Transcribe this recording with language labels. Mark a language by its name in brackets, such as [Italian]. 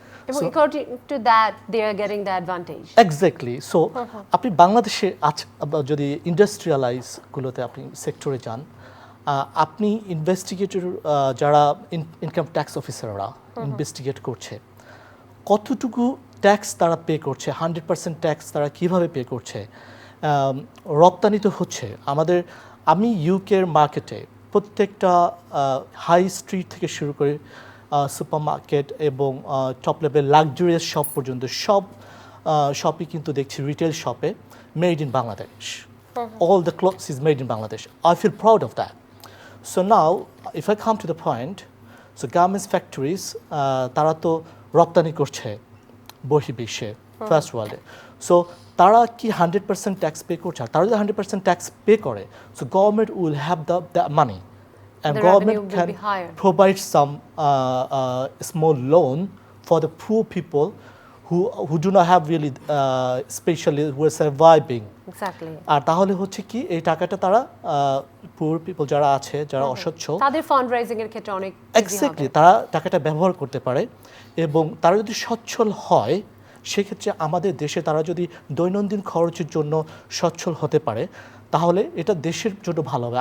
[English] এবং according to that they are getting the advantage. Exactly. [Bangla] So আপনি বাংলাদেশে যদি ইন্ডাস্ট্রিয়ালাইজগুলোতে আপনি সেক্টরে যান, আপনি ইনভেস্টিগেটর যারা ইনকাম ট্যাক্স অফিসাররা ইনভেস্টিগেট করছে, কতটুকু ট্যাক্স তারা পে করছে, 100% ট্যাক্স তারা কীভাবে পে করছে। রপ্তানি তো হচ্ছে আমি ইউকের মার্কেটে প্রত্যেকটা হাই স্ট্রিট থেকে শুরু করে সুপার মার্কেট এবং টপ লেভেল লাক্সারিয়াস শপ পর্যন্ত সব শপই কিন্তু দেখছি রিটেল শপে made in Bangladesh. [English] All the clothes is made in Bangladesh. I feel proud of that. So now if I come to the point, so garments factories [Bangla] তারা তো রপ্তানি করছে বহির্বিশ্বে, ফার্স্ট ওয়ার্ল্ডে। সো তারা কি 100% ট্যাক্স পে করছে? তারা যদি 100% ট্যাক্স পে করে, [English] So government will have the money, and government can provide some small loan for the poor people who do not have really especially who are surviving. Exactly. [Bangla] আর তাহলে হচ্ছে কি, এই টাকাটা তারা পুয়ার পিপল যারা আছে, যারা অসচ্ছল, তাদের ফান্ড রাইজিং এর ক্ষেত্রে অনেক এক্স্যাক্টলি তারা টাকাটা ব্যবহার করতে পারে। এবং তারা যদি সচ্ছল হয়, সেক্ষেত্রে আমাদের দেশে তারা যদি দৈনন্দিন খরচের জন্য সচ্ছল হতে পারে, তাহলে এটা দেশের জন্য ভালো হবে।